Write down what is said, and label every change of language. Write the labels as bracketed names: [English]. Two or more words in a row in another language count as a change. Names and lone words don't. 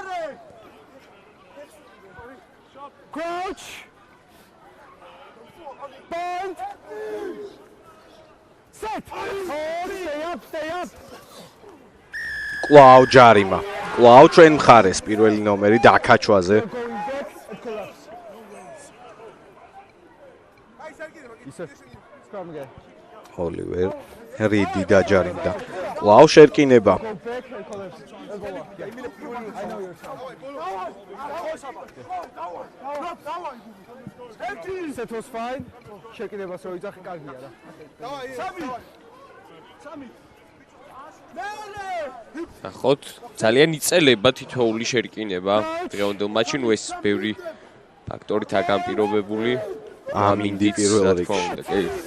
[Georgian] კვლავ ჯარიმა. კვლავ ჩვენ მხარეს პირველი ნომერი დაკაჩვაზე. ოლივერ რიდი დაჯარიმდა. კვლავ შერკინება. [English] Set was fine. [Georgian] შეკიდებას რო იძახი კარგია რა. ნახოთ, ძალიან იწელება თითოეული შერკინება. დღევანდელ მატჩში ნუ ეს ბევრი ფაქტორითაა განპირობებული. ამინდი პირველ რიგში.